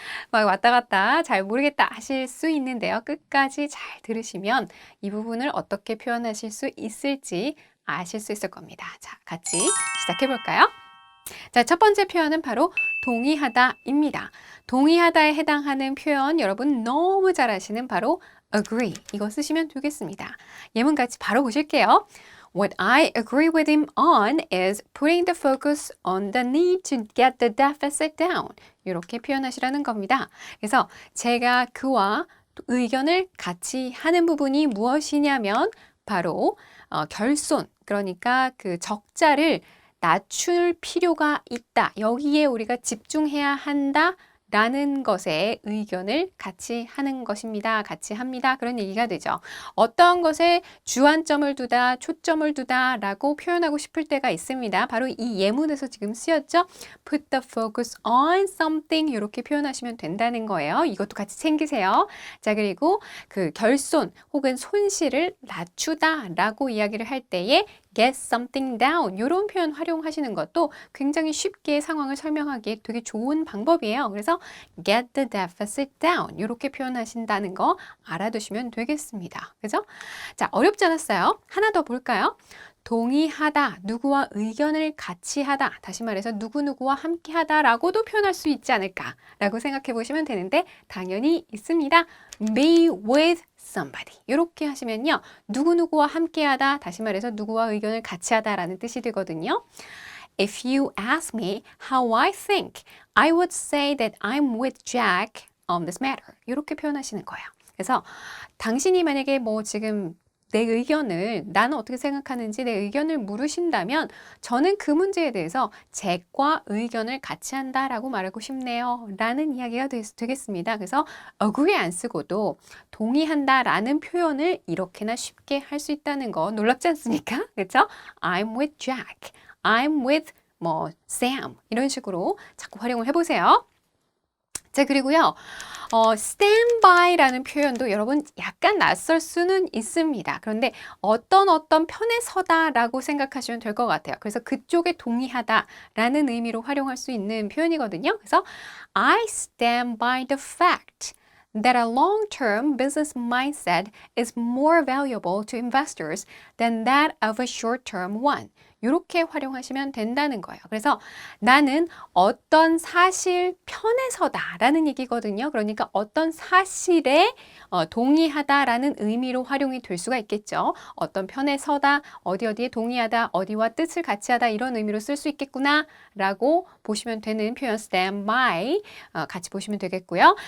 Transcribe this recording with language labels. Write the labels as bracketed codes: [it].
[ko] 막 왔다 갔다 잘 모르겠다 하실 수 있는데요. 끝까지 잘 들으시면 이 부분을 어떻게 표현하실 수 있을지 아실 수 있을 겁니다. 자, 같이 시작해 볼까요? 자, 첫 번째 표현은 바로 동의하다입니다. 동의하다에 해당하는 표현 여러분 너무 잘 아시는 바로 agree 이거 쓰시면 되겠습니다. 예문 같이 바로 보실게요. [en] What I agree with him on is putting the focus on the need to get the deficit down. [ko] 이렇게 표현하시라는 겁니다. 그래서 제가 그와 의견을 같이 하는 부분이 무엇이냐면 바로 결손, 그러니까 그 적자를 낮출 필요가 있다. 여기에 우리가 집중해야 한다. 라는 것에 의견을 같이 하는 것입니다. 같이 합니다. 그런 얘기가 되죠. 어떤 것에 주안점을 두다, 초점을 두다 라고 표현하고 싶을 때가 있습니다. 바로 이 예문에서 지금 쓰였죠. [en] Put the focus on something [ko] 이렇게 표현하시면 된다는 거예요. 이것도 같이 챙기세요. 자, 그리고 그 결손 혹은 손실을 낮추다 라고 이야기를 할 때에 [en] get something down [ko] 이런 표현 활용하시는 것도 굉장히 쉽게 상황을 설명하기에 되게 좋은 방법이에요. 그래서 [en] get the deficit down [ko] 이렇게 표현하신다는 거 알아두시면 되겠습니다. 그죠? 자, 어렵지 않았어요? 하나 더 볼까요? 동의하다, 누구와 의견을 같이 하다, 다시 말해서 누구누구와 함께 하다라고도 표현할 수 있지 않을까라고 생각해 보시면 되는데 당연히 있습니다. [en] be with somebody [ko] 이렇게 하시면요. 누구누구와 함께 하다, 다시 말해서 누구와 의견을 같이 하다라는 뜻이 되거든요. [en] If you ask me how I think, I would say that I'm with Jack on this matter. [ko] 이렇게 표현하시는 거예요. 그래서 당신이 만약에 뭐 지금 내 의견을 나는 어떻게 생각하는지 내 의견을 물으신다면 저는 그 문제에 대해서 잭과 의견을 같이 한다라고 말하고 싶네요. 라는 이야기가 되겠습니다. 그래서 agree 안 쓰고도 동의한다라는 표현을 이렇게나 쉽게 할 수 있다는 거 놀랍지 않습니까? 그렇죠? [en] I'm with Jack. I'm with [ko] 뭐 Sam 이런 식으로 자꾸 활용을 해보세요. 자, 그리고요. stand by라는 표현도 여러분 약간 낯설 수는 있습니다. 그런데 어떤 편에 서다라고 생각하시면 될 것 같아요. 그래서 그쪽에 동의하다라는 의미로 활용할 수 있는 표현이거든요. 그래서 [en] I stand by the fact that a long-term business mindset is more valuable to investors than that of a short-term one. [ko] 이렇게 활용하시면 된다는 거예요. 그래서 나는 어떤 사실 편에 서다라는 얘기거든요. 그러니까 어떤 사실에 동의하다라는 의미로 활용이 될 수가 있겠죠. 어떤 편에 서다, 어디에 동의하다, 어디와 뜻을 같이 하다 이런 의미로 쓸 수 있겠구나 라고 보시면 되는 표현 stand by 같이 보시면 되겠고요.